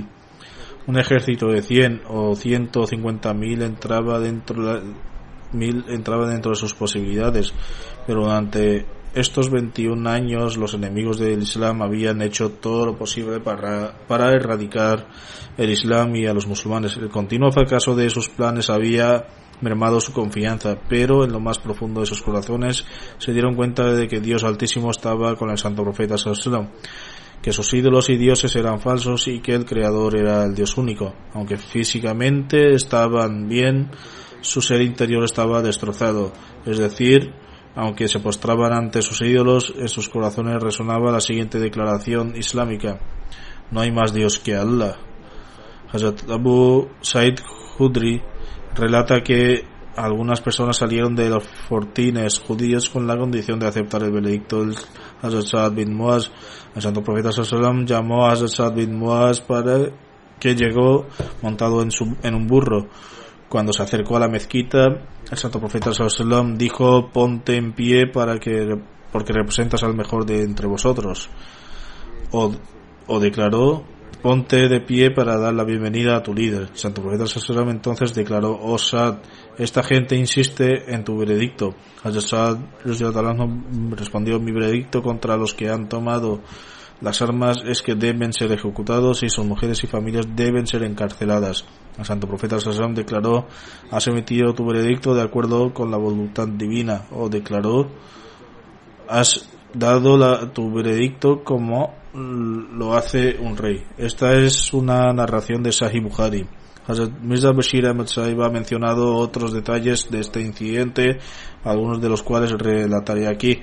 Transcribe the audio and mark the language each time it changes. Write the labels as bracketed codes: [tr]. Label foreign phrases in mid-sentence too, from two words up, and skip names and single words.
[es] Un ejército de 100 o 150.000 entraba dentro de sus posibilidades, pero durante estos 21 años los enemigos del Islam habían hecho todo lo posible para erradicar el Islam y a los musulmanes. El continuo fracaso de sus planes había mermado su confianza, pero en lo más profundo de sus corazones se dieron cuenta de que Dios Altísimo estaba con el santo profeta [ar] صلى الله عليه وسلم, [es] que sus ídolos y dioses eran falsos y que el Creador era el Dios único. Aunque físicamente estaban bien, su ser interior estaba destrozado, es decir, aunque se postraban ante sus ídolos, en sus corazones resonaba la siguiente declaración islámica: no hay más Dios que Allah. Hazrat Abu Sa'id Khudri relata que algunas personas salieron de los fortines judíos con la condición de aceptar el veredicto del Hazrat Sa'ad bin Muaz. El santo profeta [ar] صلى الله عليه وسلم [es] llamó a Hazrat Sa'ad bin Muaz para que llegó montado en un burro. Cuando se acercó a la mezquita, el santo profeta [ar] صلى الله عليه وسلم [es] dijo: ponte en pie porque representas al mejor de entre vosotros. O declaró: ponte de pie para dar la bienvenida a tu líder. El santo profeta [ar] صلى الله عليه وسلم [es] entonces declaró: oh Sa'd, esta gente insiste en tu veredicto. Hazrat Sa'd respondió: mi veredicto contra los que han tomado las armas es que deben ser ejecutados y sus mujeres y familias deben ser encarceladas. El santo profeta [ar] صلى الله عليه وسلم [es] declaró: has emitido tu veredicto de acuerdo con la voluntad divina. O declaró: has dado tu veredicto como lo hace un rey. Esta es una narración de Sahih Bukhari. Hazrat Mirza Bashir Ahmad Sahib ha mencionado otros detalles de este incidente, algunos de los cuales relataré aquí.